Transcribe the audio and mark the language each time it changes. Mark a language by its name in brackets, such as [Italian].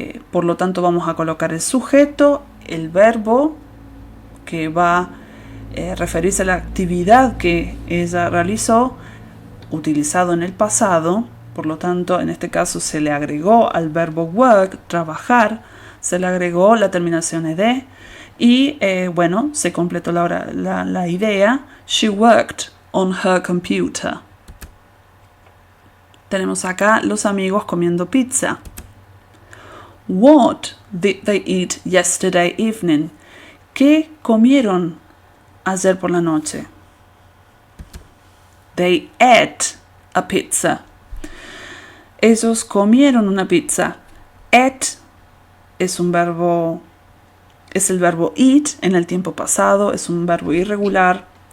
[Spanish] Por lo tanto vamos a colocar el sujeto, el verbo que va a referirse a la actividad que ella realizó, utilizado en el pasado. Por lo tanto, en este caso se le agregó al verbo work, trabajar, se le agregó la terminación ed y bueno, se completó la idea. [English] She worked on her computer. [Spanish] Tenemos acá los amigos comiendo pizza. [English] What did they eat yesterday evening? [Spanish] ¿Qué comieron ayer por la noche? [English] They ate a pizza. [Spanish] Ellos comieron una pizza. Ate es el verbo eat en el tiempo pasado, es un verbo irregular.